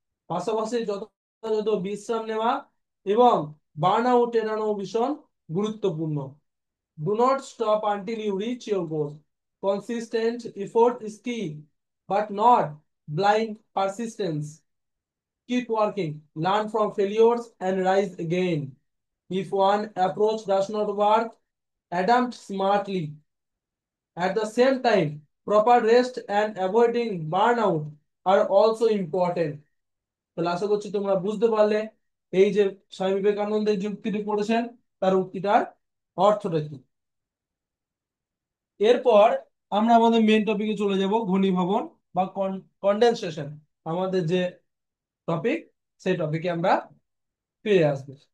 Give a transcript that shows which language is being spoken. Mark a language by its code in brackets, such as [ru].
[bn] পাশাপাশি যথাযথ বিশ্রাম নেওয়া এবং বার্ন আউট এড়ানো ভীষণ গুরুত্বপূর্ণ। [en] Do not stop until you reach your goal. Consistent effort is key, but not blind persistence. Keep working, learn from failures, and rise again. If one approach does not work, adapt smartly. At the same time, proper rest and avoiding burnout are also important. [bn] তাহলে আশা করছি তোমরা বুঝতে পারলে এই যে স্বামী বিবেকানন্দের যে উক্তিটি পড়েছেন তার উক্তিটার অর্থটা কি। এরপর আমরা আমাদের মেন টপিকে চলে যাব, ঘনীভবন বা কন্ডেনসেশন। আমাদের যে টপিক, সেই টপিকে আমরা ফিরে আসবো।